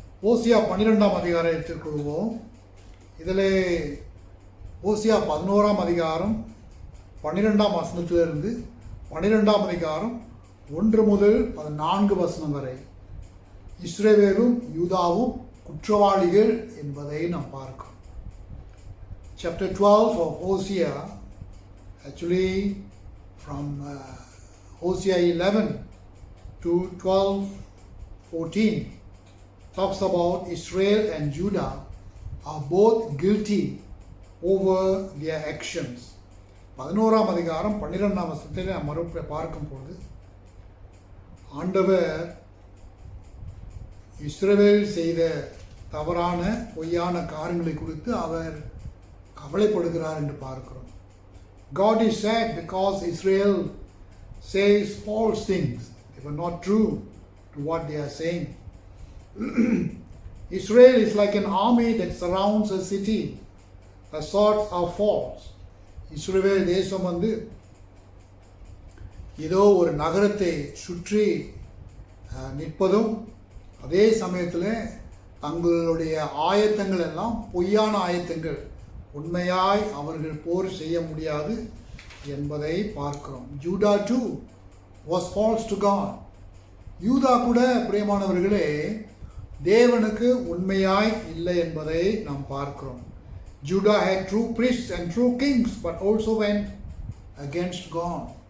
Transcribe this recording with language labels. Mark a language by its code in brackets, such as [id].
[ta] ஓசியா 12ஆம் அதிகாரத்திற்கு கொள்வோம். இதிலே ஓசியா 11ஆம் அதிகாரம் 12ஆம் வசனத்திலிருந்து 12ஆம் அதிகாரம் 1 முதல் 14 வசனம் வரை இஸ்ரவேலும் யூதாவும் குற்றவாளிகள் என்பதை நாம் பார்க்கிறோம். [en] Chapter 12 of Hosea, actually from Hosea 11 to 12:14, talks about Israel and Judah are both guilty over their actions. [ta] 11ஆம் அதிகாரம் 12ஆம் வசனத்தில் நாம் மறுபடியும் பார்க்கும்போது ஆண்டவர் இஸ்ரவேல் செய்த தவறான பொய்யான காரியங்களை குறித்து அவர் கவலைப்படுகிறார் என்று பார்க்கிறோம். [en] God is sad because Israel says false things. They were not true to what they are saying. Israel is like an army that surrounds a city. The swords are false. [ta] இஸ்ரவேல் தேசம் ஏதோ ஒரு நகரத்தை சுற்றி நிற்பதும் அதே சமயத்தில் தங்களுடைய ஆயத்தங்கள் எல்லாம் பொய்யான ஆயத்தங்கள், உண்மையாய் அவர்கள் போர் செய்ய முடியாது என்பதை பார்க்கிறோம். [en] Judah too was false to God. [ta] யூதா கூட பிரியமானவர்களே தேவனுக்கு உண்மையாய் இல்லை என்பதை நாம் பார்க்கிறோம். [en] Judah had true priests and true kings, but also went against God.